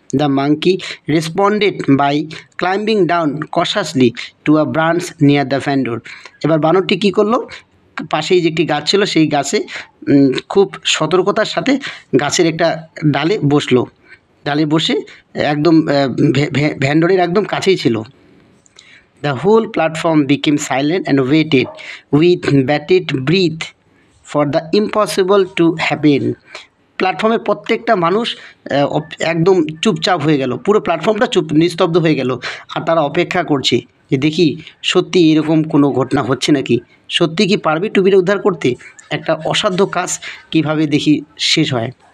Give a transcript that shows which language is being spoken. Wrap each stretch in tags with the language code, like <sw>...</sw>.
<en>The monkey responded by climbing down cautiously to a branch near the vendor.</en> <bn>এবার বানরটি কী করলো, পাশেই যে একটি গাছ ছিল সেই গাছে খুব সতর্কতার সাথে গাছের একটা ডালে বসে একদম ভ্যান্ডরের একদম কাছেই ছিল।</bn> <en>The whole platform became silent and waited with bated breath for the impossible to happen.</en> <bn>প্ল্যাটফর্মের প্রত্যেকটা মানুষ একদম চুপচাপ হয়ে গেল, পুরো প্ল্যাটফর্মটা নিস্তব্ধ হয়ে গেল। আর তারা অপেক্ষা করছে যে দেখি সত্যি এরকম কোনো ঘটনা হচ্ছে নাকি, সত্যি কি পারবে টুপিটা উদ্ধার করতে, একটা অসাধ্য কাজ কিভাবে দেখি শেষ হয়।</bn>